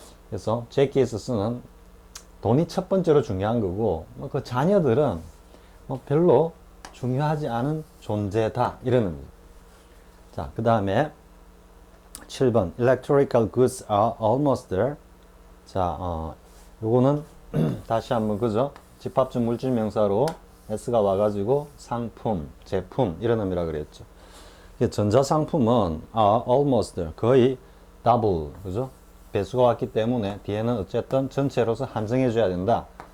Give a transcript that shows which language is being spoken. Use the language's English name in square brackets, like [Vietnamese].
[Korean] 그래서 제키에 있어서는 돈이 첫 번째로 중요한 거고 그 자녀들은 별로 중요하지 않은 존재다 이런 의미죠. 자, 그 다음에 7번 [English] electrical goods are almost there. [Korean] 자, 요거는 다시 한번 그죠? 집합적 물질 명사로 s가 와가지고 상품, 제품 이런 의미라 그랬죠. 전자상품은 [English] almost there, [Korean] 거의 double, 그죠? 배수가 왔기 때문에 뒤에는 어쨌든 전체로서 한정해 줘야 된다.